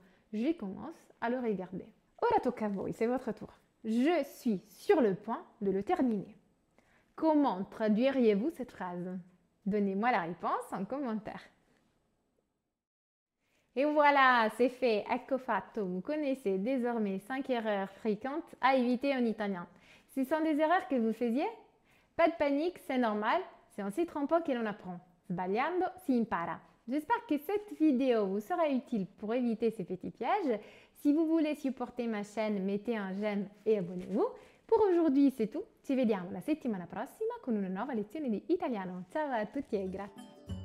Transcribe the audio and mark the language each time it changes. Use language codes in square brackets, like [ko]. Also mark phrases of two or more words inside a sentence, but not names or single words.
[fr] Je commence à le regarder. [it] Ora tocca a voi, [fr] c'est votre tour. Je suis sur le point de le terminer. Comment traduiriez-vous cette phrase? Donnez-moi la réponse en commentaire. Et voilà, c'est fait, [it] ecco fatto. [fr] Vous connaissez désormais 5 erreurs fréquentes à éviter en italien. Ce sont des erreurs que vous faisiez? Pas de panique, c'est normal, c'est en s'y trompant que l'on apprend. [it] Sbagliando si impara. [fr] J'espère que cette vidéo vous sera utile pour éviter ces petits pièges. Si vous voulez supporter ma chaîne, mettez un j'aime et abonnez-vous. Pour aujourd'hui, c'est tout. [it] Ci vediamo la settimana prossima con una nuova lezione di italiano. Ciao a tutti e grazie.